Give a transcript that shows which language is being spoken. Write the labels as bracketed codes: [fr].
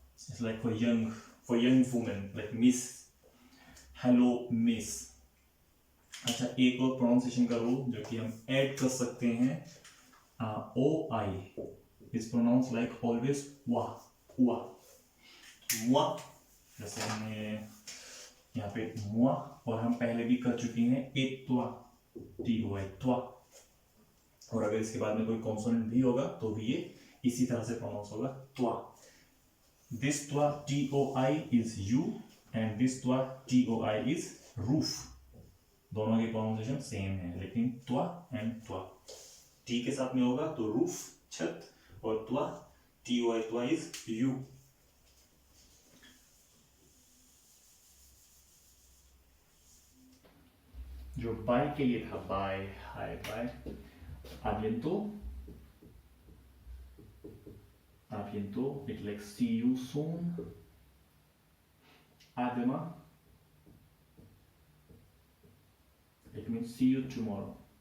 [en] It's like for young women, like miss, hello miss. [hi] अच्छा, एक और प्रोनाउंसिएशन का रूल जो कि हम ऐड कर सकते हैं. [en] O I is pronounce like always वा, वा, मुआ. [hi] जैसे हमने यहाँ पे मुआ, और हम पहले भी कर चुके हैं ए त्वा, टी ओ आई, त्वा. और अगर इसके बाद में कोई कॉन्सोनेंट भी होगा तो भी ये इसी तरह से प्रोनाउंस होगा, त्वा. [en] This twa T-O-I is you and this twa T-O-I is roof. [hi] दोनों की प्रोनाउंसिएशन सेम है, लेकिन त्वा एंड त्वा टी के साथ में होगा तो रूफ, छत, और त्वा T-O-I, त्वा इज यू. जो बाय के लिए था, bye, hi, bye. [en] Abiento, it like see you soon. [fr] A demain, [en] it means see you tomorrow.